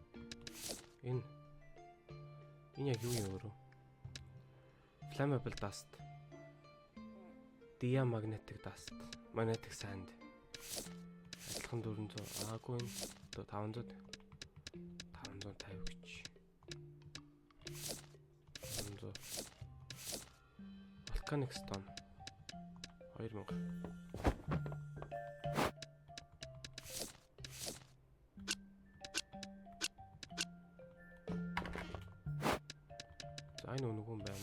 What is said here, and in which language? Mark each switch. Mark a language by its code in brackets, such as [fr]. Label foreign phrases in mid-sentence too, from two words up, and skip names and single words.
[mn] Энэ яг юу юм өөрөө? [en] Flammable dust. Diamagnetic dust. Magnetic sand. [mn] Адилхан 400. Аагүй энэ 500. 550 гэж. [en] 500. Volcanic stone. [mn] 2000. Энэ үнэгүй юм байна.